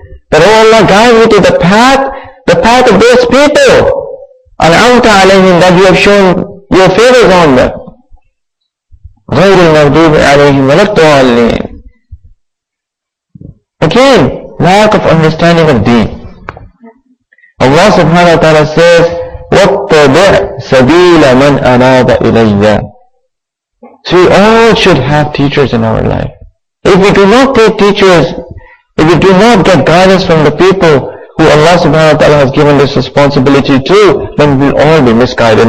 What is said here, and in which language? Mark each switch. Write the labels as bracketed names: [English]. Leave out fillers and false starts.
[English] That oh Allah, guide me to the path of those people. [Arabic] أنعمت عليهم, [English] that you have shown your favors on them. [Arabic] غير المغضوب عليهم ولا الضالين. [English] Again, lack of understanding of deen. Allah subhanahu wa ta'ala says, [Arabic] وَاتَّبِعْ سَبِيلَ مَنْ أَنَابَ إِلَيَّ. [English] So we all should have teachers in our life. If we do not take teachers, if we do not get guidance from the people who Allah subhanahu wa ta'ala has given this responsibility to, then we'll all be misguided.